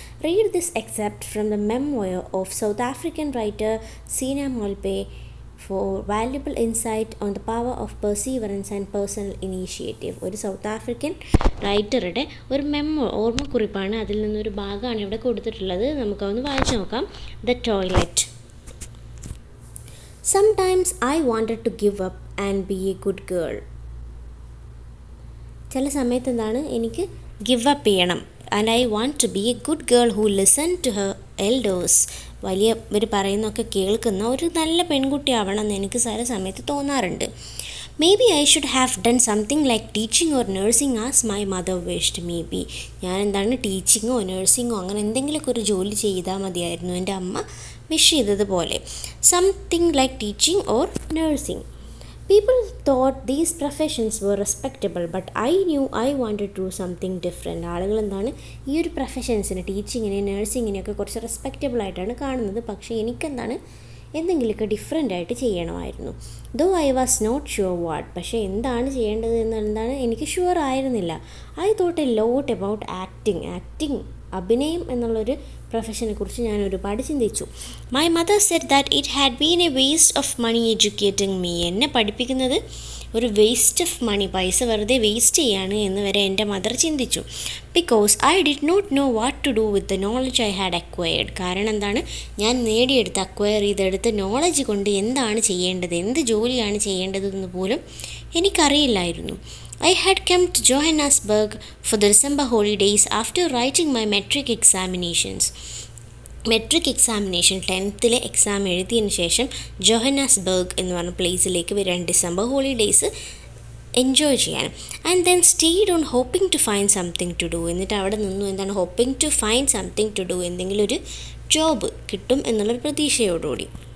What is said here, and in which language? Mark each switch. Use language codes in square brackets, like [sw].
[en] Read this excerpt from the memoir of South African writer Sina Molope for valuable insight on the power of perseverance and personal initiative. [ml] ഒരു south African റൈറ്ററുടെ ഒരു ഓർമ്മക്കുറിപ്പാണ്. അതിൽ നിന്നൊരു ഭാഗമാണ് ഇവിടെ കൊടുത്തിട്ടുള്ളത്. നമുക്കൊന്ന് വായിച്ചു നോക്കാം. The toilet. [en] Sometimes I wanted to give up and be a good girl. [ml] ചില സമയത്ത് എന്താണ്, എനിക്ക് ഗിവ് അപ്പ് ചെയ്യണം. [en] And I want to be a good girl who listened to her elders. [ml] ഇവർ പറയുന്നതൊക്കെ കേൾക്കുന്ന ഒരു നല്ല പെൺകുട്ടിയാവണമെന്ന് എനിക്ക് ചില സമയത്ത് തോന്നാറുണ്ട്. [en] Maybe I should have done something like teaching or nursing as my mother wished. [ml] Maybe ഞാൻ എന്താണ്, ടീച്ചിങ്ങോ നഴ്സിങ്ങോ അങ്ങനെ എന്തെങ്കിലുമൊക്കെ ഒരു ജോലി ചെയ്താൽ മതിയായിരുന്നു, എൻ്റെ അമ്മ വിഷ് ചെയ്തതുപോലെ. [en] Something like teaching or nursing. People thought these professions were respectable, but I knew I wanted to do something different. [ml] ആളുകൾ എന്താണ്, ഈ ഒരു പ്രൊഫഷൻസിനെ, ടീച്ചിങ്ങിനെ, നഴ്സിങ്ങിനെയൊക്കെ കുറച്ച് റെസ്പെക്റ്റബിൾ ആയിട്ടാണ് കാണുന്നത്. പക്ഷേ എനിക്കെന്താണ്, എന്തെങ്കിലുമൊക്കെ ഡിഫറെൻ്റ് ആയിട്ട് ചെയ്യണമായിരുന്നു. [en] Though I was not sure what. [ml] പക്ഷേ എന്താണ് ചെയ്യേണ്ടത് എന്നെന്താണ് എനിക്ക് ഷുവർ ആയിരുന്നില്ല. [en] I thought a lot about acting, [ml] അഭിനയം എന്നുള്ളൊരു പ്രൊഫഷനെ കുറിച്ച് ഞാൻ ഒരുപാട് ചിന്തിച്ചു. [en] My mother said that it had been a waste of money educating me. [ml] എന്നെ പഠിപ്പിക്കുന്നത് ഒരു വേസ്റ്റ് ഓഫ് മണി, പൈസ വെറുതെ വേസ്റ്റ് ചെയ്യാണ് എന്ന് വരെ എൻ്റെ മദർ ചിന്തിച്ചു. [en] Because I did not know what to do with the knowledge I had acquired. [ml] കാരണം എന്താണ്, ഞാൻ നേടിയെടുത്ത്, അക്വയർ ചെയ്തെടുത്ത് നോളജ് കൊണ്ട് എന്താണ് ചെയ്യേണ്ടത്, എന്ത് ജോലിയാണ് ചെയ്യേണ്ടതെന്ന് പോലും എനിക്കറിയില്ലായിരുന്നു. [en] I had come to Johannesburg for the December holidays after writing my metric examinations. [ml] Metric examination 10th exam എഴുതിയതിന് ശേഷം ജോഹന്നാസ്ബർഗ് എന്ന് പറഞ്ഞ പ്ലേസിലേക്ക് വരാൻ, ഡിസംബർ ഹോളിഡേയ്സ് എൻജോയ് ചെയ്യാൻ. [en] And then stayed on hoping to find something to do. [ml] എന്നിട്ട് അവിടെ നിന്നു എന്താണ്, [en] hoping to find something to do, [ml] എന്തെങ്കിലും ഒരു ജോബ് കിട്ടും എന്നുള്ളൊരു പ്രതീക്ഷയോടുകൂടി.